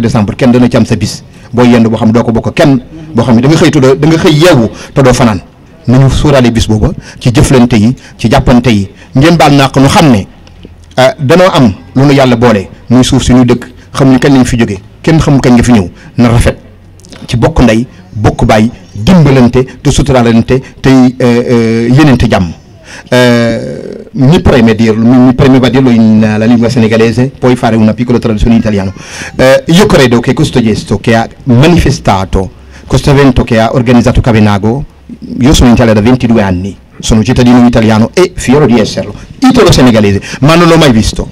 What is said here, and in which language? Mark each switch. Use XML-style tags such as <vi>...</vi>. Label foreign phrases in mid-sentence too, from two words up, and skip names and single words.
<wo>décembre kenn dana ci am sa bis boo yend boo xam ne doo ko bokk kenn boo xam ne da nga xëy tudd da nga xëy yeewu te doo fanaan nañu sóoraale bis booba ci jëflante yi ci jàppante yi ngeen baal naa ko ñu xam ne danoo am lu nu yàlla boole muy suuf si ñu dëkk xam ni kañ lañ fi jóge kenn xamul kañ nga fi ñëw na rafet ci bokk ndey bokk baay dimbalante te suturaalante tey yenente jàmm mi</wo> <it>preme dirlo in la lingua senegalese, poi fare una piccola traduzione in italiano. Io credo che questo gesto che ha manifestato, questo evento che ha organizzato Cavenago, io sono in Italia da 22 anni, sono cittadino italiano e fiero di esserlo, italo-senegalese, ma non l'ho mai visto.</it>